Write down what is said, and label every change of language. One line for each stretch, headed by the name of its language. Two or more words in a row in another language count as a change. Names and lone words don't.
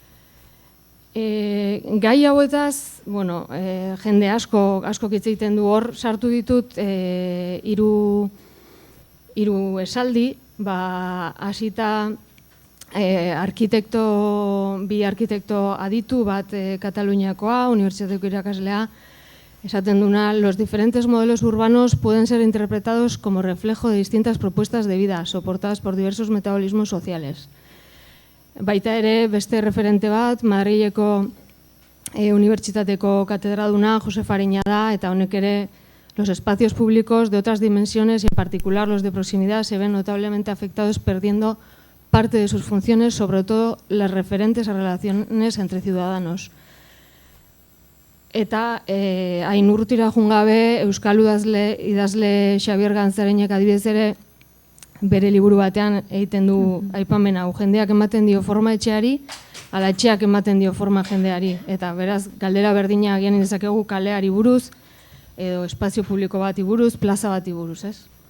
Basque: Gai hauetaz, jende asko hitz egiten du, hor sartu ditut 3 esaldi, hasita bi arkitekto aditu, bat Kataluniakoa, Unibertsitateko irakaslea, esaten duna,
Spanish: los diferentes modelos urbanos pueden ser interpretados como reflejo de distintas propuestas de vida, soportadas por diversos metabolismos sociales.
Basque: Baita ere, beste referente bat, Madrileko Unibertsitateko katedraduna, Josef Ariña da, eta honek ere,
Spanish: los espacios públicos de otras dimensiones y en particular los de proximidad se ven notablemente afectados perdiendo parte de sus funciones, sobre todo las referentes a relaciones entre ciudadanos.
Basque: Eta hain urrutira joan gabe, Euskal idazle Xabier Ganzareinek adibidez ere bere liburu batean egiten du aipamen hau, jendeak ematen dio forma etxeari, ala etxeak ematen dio forma jendeari. Eta beraz, galdera berdina agian dezakegu kaleari buruz, edo espazio publiko bati buruz, plaza bati buruz, ez?